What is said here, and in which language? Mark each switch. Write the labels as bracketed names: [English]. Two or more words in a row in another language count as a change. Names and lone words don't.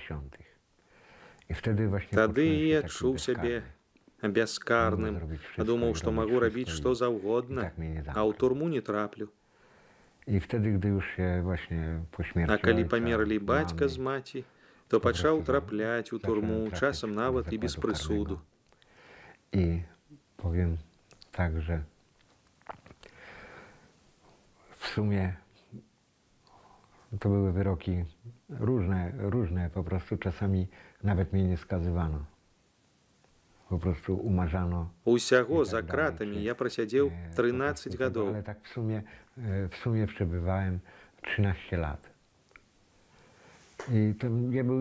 [Belarusian] Тады і адчуў сябе бяскарным, думаў, што магу рабіць што заўгодна, а ў турму не траплю. А калі памерлі бацька з маці, то пачаў трапляць у турму, часам нават і без прысуду. [Polish] I powiem tak, że w sumie to były wyroki różne, po prostu czasami nawet mnie nie skazywano. Po prostu umarzano. [Belarusian] Усяго за кратамі я прасядзеў 13 гадоў. [Polish] Ale tak w sumie przebywałem 13 lat. I to nie był,